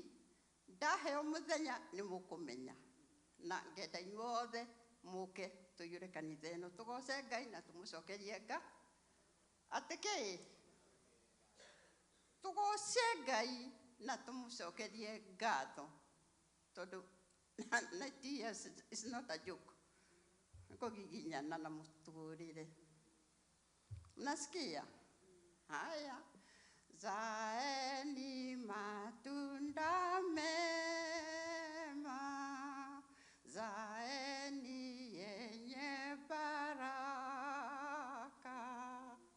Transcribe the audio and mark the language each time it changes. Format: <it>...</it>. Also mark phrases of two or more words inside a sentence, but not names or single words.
<ki>Ndaheo mũthenya nĩ mũkũmenya. Na ngenda inyuothe mũke tũiyũre kanitha ĩno tũgoce Ngai na tũmũcokerie Ngai. Atĩ kĩ? Tũgoce Ngai na tũmũcokerie ngatho.</ki> <en>Tondũ 90 years is not a joke.</en> <ki>Kũgiginyana na mũtũrĩre.</ki> <sw>Mnasikia? Haya. Zaeni matunda mema. Zaeni yenye baraka.</sw>